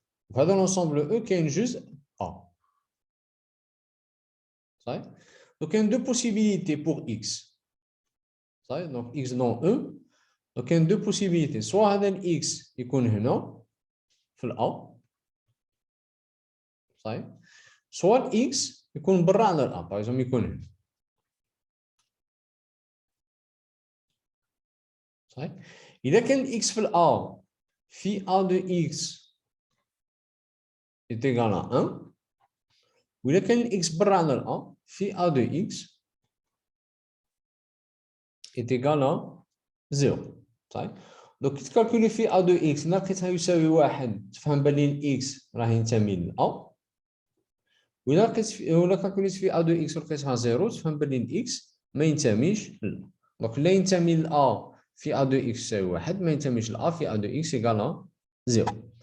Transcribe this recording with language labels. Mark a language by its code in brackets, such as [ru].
[fr] Dans l'ensemble E, qui est juste A. Donc, il y a deux possibilités pour X. Donc, X dans E. Donc, il y a deux possibilités. Soit X est [ar] هنا في [fr] A. [ar] soit X يكون برا على الأ. [fr] Par exemple, [ar] يكون هنا. إذا كان [fr] X في A phi A de X est égal à 1. [ar] وإذا كان X برا على الأ [fr] phi A de X est égal à 0. [ar] Donc, كي تكالكولي [fr] phi A de X [ar] لقيتها يساوي 1 تفهم بلي X راه ينتمي للأ. وإذا كالكوليت في A de X ولقيتها 0 تفهم بلي X ما ينتميش للأ. دونك لا ينتمي لأ في A de X يساوي 1 ما ينتميش لأ في [fr] A de X égale 0.